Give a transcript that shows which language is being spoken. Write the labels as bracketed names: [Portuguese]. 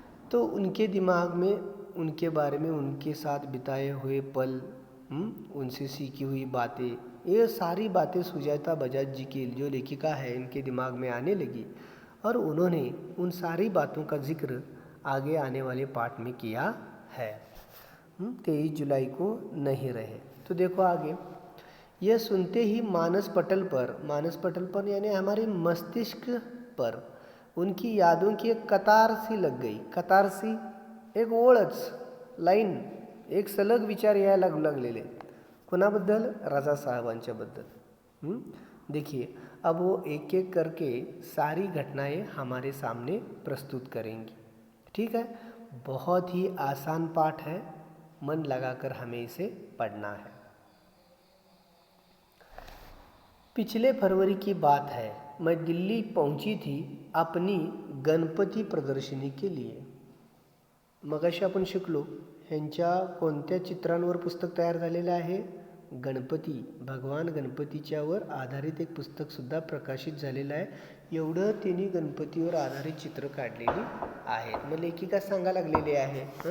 [Hindi] तो उनके दिमाग में उनके बारे में, उनके साथ बिताए हुए पल, उनसे सीखी हुई बातें, ये सारी बातें सुजाता बजाज जी की जो लेखिका है, इनके दिमाग में आने लगी और उन्होंने उन सारी बातों का जिक्र आगे आने वाले पाठ में किया है। 23 जुलाई को नहीं रहे। तो देखो आगे, यह सुनते ही मानस पटल पर यानी हमारे मस्तिष्क पर उनकी यादों की एक कतार सी लग गई। कतार सी, [Marathi] एक ओळच, लाईन, एक सलग विचार यायला लागलेले। कोणाबद्दल? रजा साहबांच्याबद्दल। [Hindi] देखिए, अब वो एक एक करके सारी घटनाएं हमारे सामने प्रस्तुत करेंगी। ठीक है। बहुत ही आसान पाठ है, मन लगाकर हमें इसे पढ़ना है। पिछले फरवरी की बात है, मैं दिल्ली पहुंची थी अपनी गणपती प्रदर्शनी के लिए। [Marathi] मगाशी आपण शिकलो, ह्यांच्या कोणत्या चित्रांवर पुस्तक तयार झालेलं आहे? गणपती, भगवान गणपतीच्यावर आधारित एक पुस्तकसुद्धा प्रकाशित झालेलं आहे। एवढं त्यांनी गणपतीवर आधारित चित्र काढलेली आहेत। मग लेखिका सांगा लागलेली आहे,